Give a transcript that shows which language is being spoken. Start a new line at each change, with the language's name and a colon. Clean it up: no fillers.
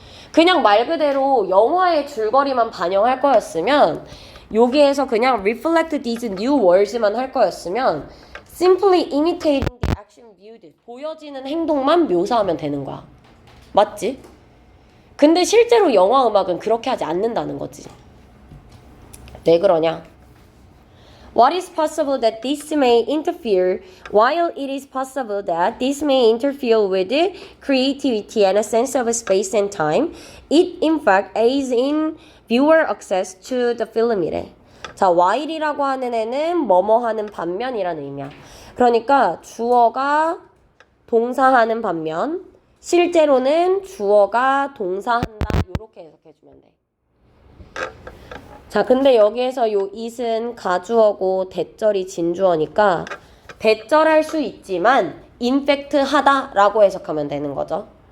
Korean: 그냥 말 그대로 영화의 줄거리만 반영할 거였으면 여기에서 그냥
English: reflect these new words
Korean: 만 할 거였으면
English: simply imitating the action viewed
Korean: 보여지는 행동만 묘사하면 되는 거야. 맞지? 근데 실제로 영화 음악은 그렇게 하지 않는다는 거지. 왜 그러냐?
English: What is possible that this may interfere, while it is possible that this may interfere with creativity and a sense of space and time, it in fact aids in viewer access to the film이래.
Korean: 자, while이라고 하는 애는 뭐뭐 하는 반면이라는 의미야. 그러니까 주어가 동사하는 반면, 실제로는 주어가 동사한다. 이렇게 해석해주면 돼. 자, 근데 여기에서 요 it은 가주어고 대절이 진주어니까 대절할 수 있지만 in fact 하다라고 해석하면 되는 거죠.